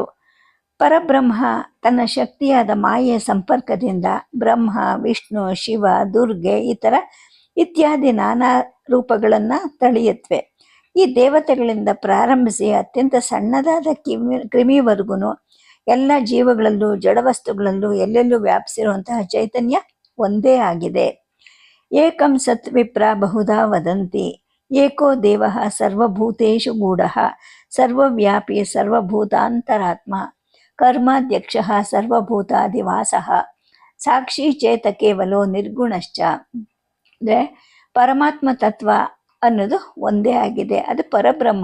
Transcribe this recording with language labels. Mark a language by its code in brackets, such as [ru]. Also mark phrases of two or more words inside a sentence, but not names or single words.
[kn] ಪರಬ್ರಹ್ಮ ತನ್ನ ಶಕ್ತಿಯಾದ ಮಾಯೆಯ ಸಂಪರ್ಕದಿಂದ ಬ್ರಹ್ಮ, ವಿಷ್ಣು, ಶಿವ, ದುರ್ಗೆ ಇತ್ಯಾದಿ ನಾನಾ ರೂಪಗಳನ್ನು ತಳೆಯುತ್ತವೆ. ಈ ದೇವತೆಗಳಿಂದ ಪ್ರಾರಂಭಿಸಿ ಅತ್ಯಂತ ಸಣ್ಣದಾದ ಕ್ರಿಮಿವರೆಗೂ ಎಲ್ಲ ಜೀವಗಳಲ್ಲೂ ಜಡವಸ್ತುಗಳಲ್ಲೂ ಎಲ್ಲೆಲ್ಲೂ ವ್ಯಾಪಿಸಿರುವಂತಹ ಚೈತನ್ಯ ಒಂದೇ ಆಗಿದೆ. [sa] ಏಕಂ ಸತ್ ವಿಪ್ರ ಬಹುಧಾ ವದಂತಿ ಏಕೋ ದೇವ ಸರ್ವಭೂತೇಷು ಗೂಢ ಸರ್ವವ್ಯಾಪಿ ಸರ್ವಭೂತಾಂತರಾತ್ಮ ಕರ್ಮಾಧ್ಯಕ್ಷ ಸರ್ವಭೂತಾಧಿವಾಸ ಸಾಕ್ಷಿ ಚೇತ ಕೇವಲೋ ನಿರ್ಗುಣಶ್ಚ. [kn] ಅಂದರೆ ಪರಮಾತ್ಮ ತತ್ವ ಅನ್ನೋದು ಒಂದೇ ಆಗಿದೆ, ಅದು ಪರಬ್ರಹ್ಮ.